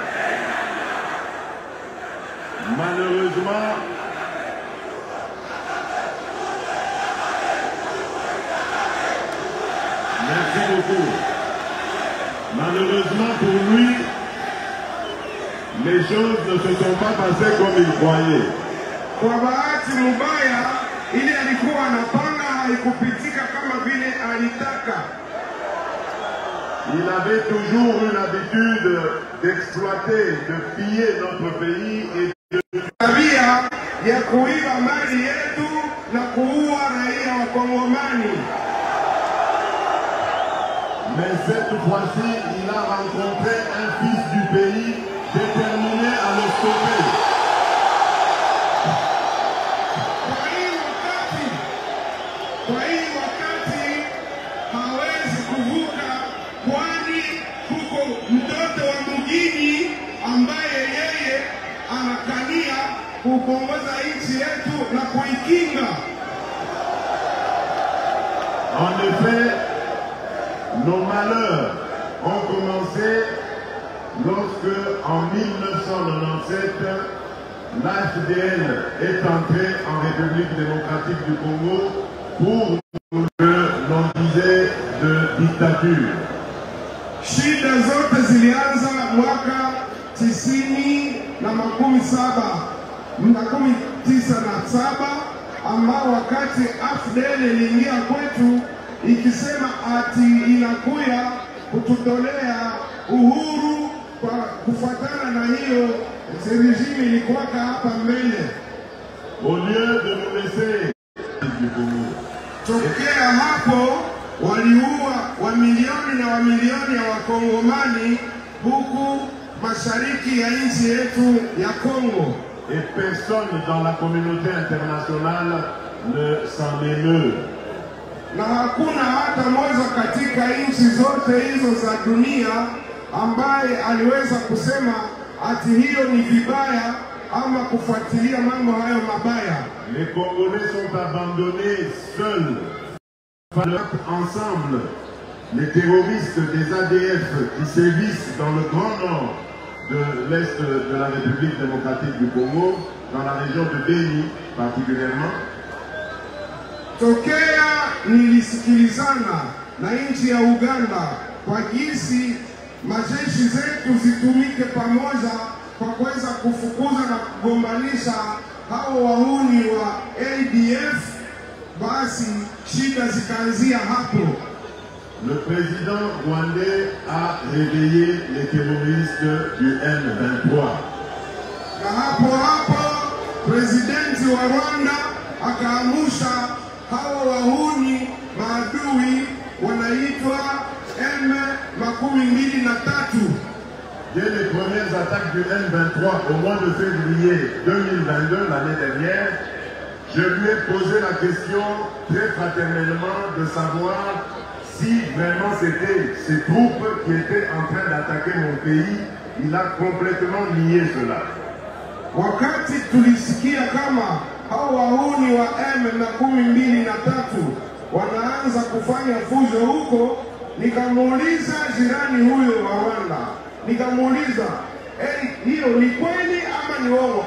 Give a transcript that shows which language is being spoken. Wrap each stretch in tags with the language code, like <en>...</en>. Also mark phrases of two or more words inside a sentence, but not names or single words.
<fr>Malheureusement, merci beaucoup. Malheureusement pour lui, les choses ne se sont pas passées comme il croyait.</fr> <sw>Kwa bahati mbaya, ile alikuwa anapanga haikupitika kama vile alitaka.</sw> <fr>Il avait toujours eu l'habitude d'exploiter, de piller notre pays et</fr> <sw>tabia ya kuiba mali yetu na kuua raia wa Kongomani.</sw> <fr>Mais cette fois-ci, il a rencontré un fils du pays déterminé à le stopper.</fr> <sw>Kwa hii wakati hawezi kuvuka, kwani kuko mtoto wa mjini ambaye yeye anakania kuongoza nchi yetu na kuikinga.</sw> <fr>En effet, nos malheurs ont commencé lorsque, en 1997, l'AFDL est entré en République démocratique du Congo pour ce que l'on disait de dictature.</fr> <sw>Shida zote zilianza mwaka 1997 ambao wakati AFDL iliingia kwetu ikisema ati inakuya kututolea uhuru kwa kufuatana na hiyo regime ilikuwaka hapa mbele.</sw> <fr>Au lieu de nous laisser du Congo.</fr> <sw>Tokea hapo waliua wamilioni na wamilioni ya Wakongomani huku mashariki ya nchi yetu ya Kongo.</sw> <fr>Et personne dans la communauté internationale ne s'en émeut.</fr> <sw>Na hakuna hata mmoja katika nchi zote hizo za dunia ambaye aliweza kusema ati hiyo ni vibaya ama kufuatilia mambo hayo mabaya.</sw> <fr>Les Congolais sont abandonnés seuls. Ensemble, les terroristes des ADF qui sévissent dans le grand nord de l'Est de la République démocratique du Congo, dans la région de Beni particulièrement.</fr> <sw>Tokea nilisikilizana na nchi ya Uganda kwa jinsi majeshi zetu zitumike pamoja kwa kuweza kufukuza na kugombanisha hao wahuni wa ADF, basi shida zikaanzia hapo.</sw> <fr>Le président rwandais a réveillé les terroristes du M23.</fr> <sw>Na hapo presidenti wa Rwanda akaamusha hao wahuni maadui wanaitwa M23.</sw> <fr>Dès les premières attaques du M23 au mois de février 2022, l'année dernière, je lui ai posé la question très fraternellement de savoir si vraiment c'était ces troupes qui étaient en train d'attaquer mon pays. Il a complètement nié cela.</fr> <sw>Wakati tulisikia kama hao wahuni wa M23 wanaanza kufanya fujo huko, nikamuuliza jirani huyo wa Rwanda, nikamuuliza hiyo ni kweli ama ni uongo?</sw>